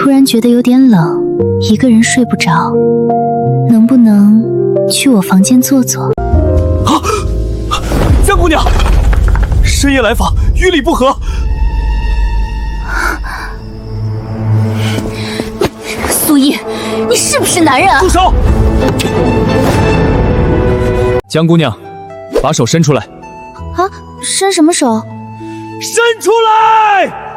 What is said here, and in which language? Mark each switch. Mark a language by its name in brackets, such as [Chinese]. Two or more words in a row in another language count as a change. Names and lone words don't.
[Chinese] 覺得有點冷，一個人睡不着，能不能去我房間坐坐？啊，江姑娘，深夜來訪，於理不合。苏毅，你是不是男人啊？住手！江姑娘，把手伸出来。啊，伸什么手？伸出来！